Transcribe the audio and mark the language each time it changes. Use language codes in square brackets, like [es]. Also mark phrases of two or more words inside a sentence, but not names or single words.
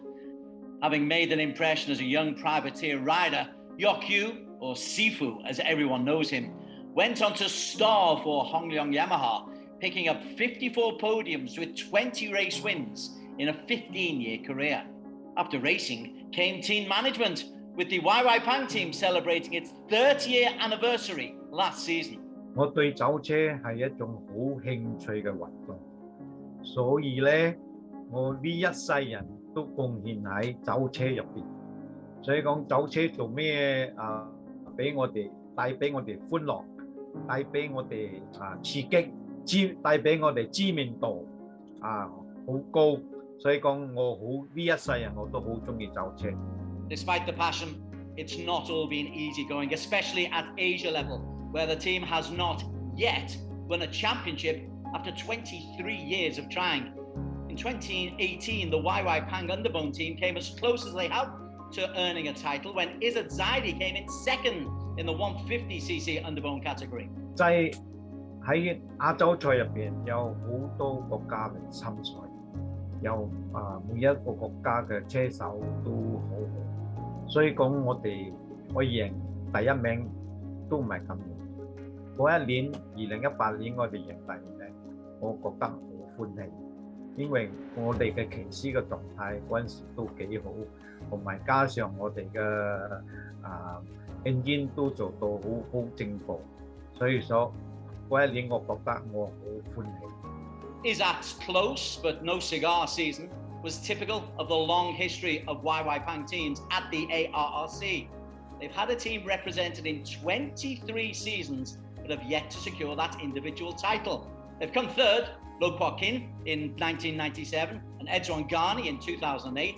[en] Having made an impression as a young privateer rider, Yok Yu, or Sifu as everyone knows him, went on to star for Hong Leong Yamaha, picking up 54 podiums with 20 race wins in a 15-year career. After racing came team management, with the YY Pang team celebrating its 30-year anniversary last season. [yue] 我對走車係一種好興趣嘅運動，所以咧，我呢一世人都貢獻喺走車入邊。所以講走車做咩俾我哋帶俾我哋歡樂，帶俾我哋刺激，帶俾我哋知名度好高。所以講我好呢一世人我都好中意走車。 [en] Despite the passion, it's not all been easy going, especially at Asia level, where the team has not yet won a championship after 23 years of trying. In 2018, the YY Pang Underbone team came as close as they have to earning a title when Izzat Zaidi came in second in the 150cc underbone category. [yue] 在喺亞洲賽入邊有好多國家嚟參賽，有每一個國家嘅車手都好好，所以講我哋可以贏第一名都唔係咁易。嗰一年2018年我哋贏第二名，我覺得好歡喜，因為我哋嘅騎師嘅狀態嗰陣時都幾好，同埋加上我哋嘅engine 都做到好進步，所以說嗰一年我覺得我好歡喜。 [en] Izzat's close but no cigar season was typical of the long history of YY Pang teams at the ARRC. They've had a team represented in 23 seasons but have yet to secure that individual title. They've come third, Lo Kwa Kin in 1997 and Edzwan Ghani in 2008.